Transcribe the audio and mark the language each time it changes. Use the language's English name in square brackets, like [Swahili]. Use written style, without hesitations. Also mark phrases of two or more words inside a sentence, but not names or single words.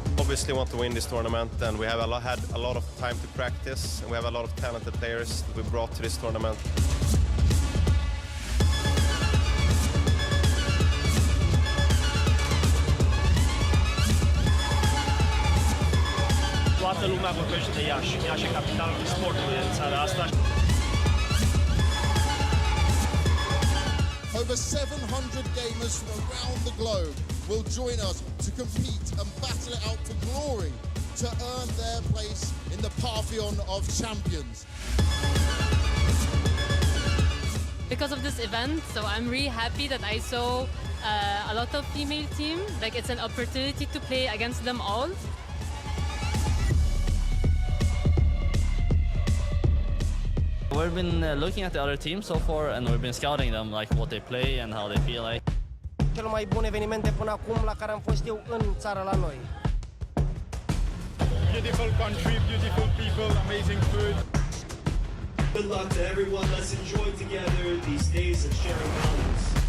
[English] obviously want to win this tournament, and we have had a lot of time to practice, and we have a lot of talented players that we brought to this tournament. [Romanian] Toată lumea vorbește de Iași. Iași e capitalul sportului în țara asta. [English] Over 700 gamers from around the globe will join us to compete and battle it out for glory to earn their place in the pantheon of champions. Because of this event, so I'm really happy that I saw a lot of female teams. Like, it's an opportunity to play against them all. We've been looking at the other teams so far, and we've been scouting them, like what they play and how they feel like. [Romanian] Cel mai bun evenimente până acum la care am fost eu în țară la noi. [English] Beautiful country, beautiful people, amazing food. Good luck to everyone. Let's enjoy together these days of sharing values.